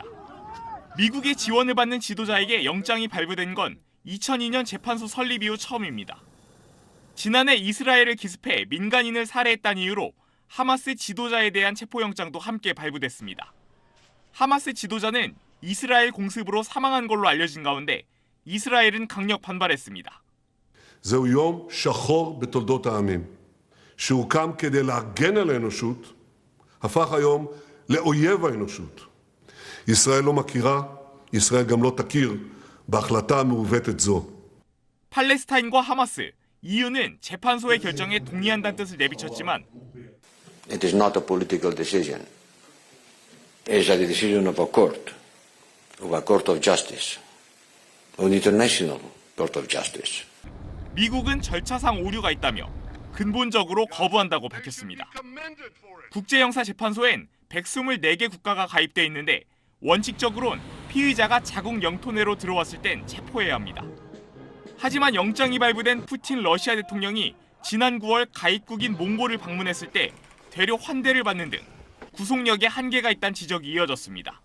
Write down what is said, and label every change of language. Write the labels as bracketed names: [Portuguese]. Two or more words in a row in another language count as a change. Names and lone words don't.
[Korean] 미국의 지원을 받는 지도자에게 영장이 발부된 건 2002년 재판소 설립 이후 처음입니다. 지난해 이스라엘을 기습해 민간인을 살해했다는 이유로 하마스 지도자에 대한 체포영장도 함께 발부됐습니다. 하마스 지도자는 이스라엘 공습으로 사망한 걸로 알려진 가운데 이스라엘은 강력 반발했습니다. [Hebrew] זהו יום שחור בתולדות העמים, שהוקם כדי להגן על האנושות, הפך היום לאויב האנושות. ישראל לא מכירה, ישראל גם לא תכיר בהחלטה מעוותת זו. [Korean] 팔레스타인과 하마스, EU는 재판소의 결정에 동의한다는 뜻을 내비쳤지만 [English] It is not a political decision. It is a decision of a court of justice, an international court of justice. [Korean] 미국은 절차상 오류가 있다며 근본적으로 거부한다고 밝혔습니다. 국제형사재판소엔 124개 국가가 가입돼 있는데 원칙적으론 피의자가 자국 영토 내로 들어왔을 땐 체포해야 합니다. 하지만 영장이 발부된 푸틴 러시아 대통령이 지난 9월 가입국인 몽골을 방문했을 때 되려 환대를 받는 등 구속력에 한계가 있다는 지적이 이어졌습니다.